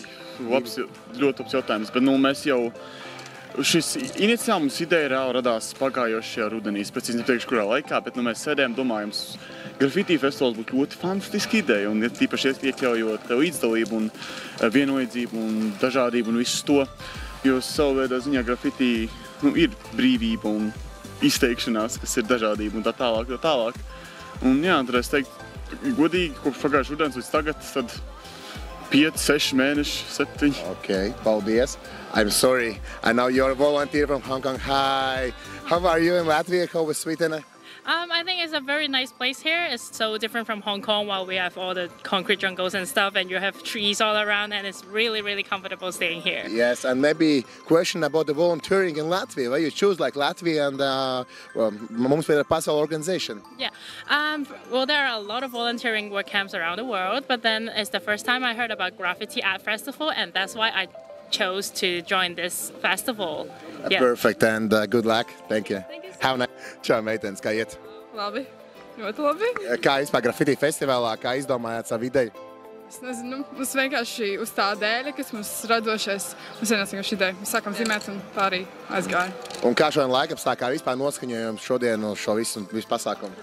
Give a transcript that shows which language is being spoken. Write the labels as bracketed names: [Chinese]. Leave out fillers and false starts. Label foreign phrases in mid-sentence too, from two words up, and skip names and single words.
[Latvian] Ļoti labs jautājums, bet mēs jau... Šis iniciāli mums ideja reāli radās pagājošajā rudenī, es precīzi neteikšu, kurā laikā, bet mēs sēdējām, domājam, grafitī festivāls būtu ļoti fantastiska ideja, un tīpaši iekļaujot līdzdalību un vienlīdzību un dažādību un visu to, jo savu veidā ziņā grafitī ir brīvība un izteikšanās, kas ir dažādība un tā tālāk. Un jā, tad es teiktu, godīgi, kopš pagājušā rudens līdz tagad, tad 5, 6 mēneši, 7. Ok, paldies. [English] I'm sorry. I know you're a volunteer from Hong Kong. Hi. How are you in Latvia? How was Sweden? I think it's a very nice place here. It's so different from Hong Kong, while we have all the concrete jungles and stuff, and you have trees all around, and it's really, really comfortable staying here. Yes, and maybe question about the volunteering in Latvia. Why you choose like Latvia and Mums Pētera Pasaule organization? Yeah. Well, there are a lot of volunteering work camps around the world, but then it's the first time I heard about Graffiti Art Festival, and that's why I chose to join this festival. Yeah. Perfect, and good luck. Thank you. Thank you so How nice. [Latvian] Čau, meitenes, kā iet? Labi, ļoti labi. Kā vispār grafitī festivālā, kā izdomājāt savu ideju? Es nezinu, mums vienkārši uz tā dēļa, kas mums radošais, mums vienkārši šī ideja. Mēs sākam zīmēt un tā arī aizgāja. Un kā šodien laikapstākļi vispār noskaņojums šodien uz šo visu pasākumu?